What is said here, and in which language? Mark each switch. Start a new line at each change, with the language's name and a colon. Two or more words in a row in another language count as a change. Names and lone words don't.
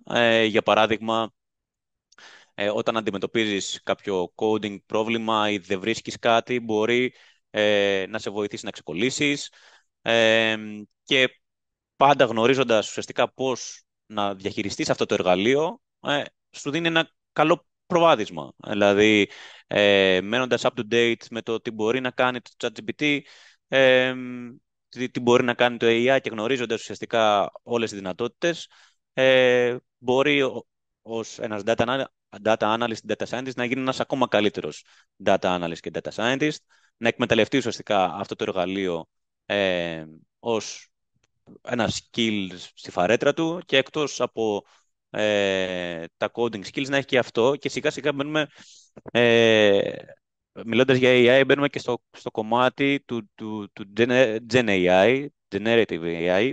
Greek: Για παράδειγμα, όταν αντιμετωπίζεις κάποιο coding πρόβλημα ή δεν βρίσκεις κάτι, μπορεί να σε βοηθήσει να ξεκολλήσεις και πάντα γνωρίζοντας ουσιαστικά πώς να διαχειριστείς αυτό το εργαλείο, σου δίνει ένα καλό προβάδισμα. Δηλαδή, μένοντας
English: up to date
Greek: με το τι μπορεί να κάνει το ChatGPT, τι μπορεί να κάνει το AI και γνωρίζοντας ουσιαστικά όλες τις δυνατότητες, μπορεί ως ένας
English: data analyst, data scientist
Greek: να γίνει ένας ακόμα καλύτερος
English: data analyst
Greek: και
English: data scientist,
Greek: να εκμεταλλευτεί ουσιαστικά αυτό το εργαλείο ως ένα skill στη φαρέτρα του και εκτός από τα
English: coding skills
Greek: να έχει και αυτό, και σιγά σιγά μπαίνουμε μιλώντας για AI, μπαίνουμε και στο κομμάτι του
English: Gen AI, Generative AI.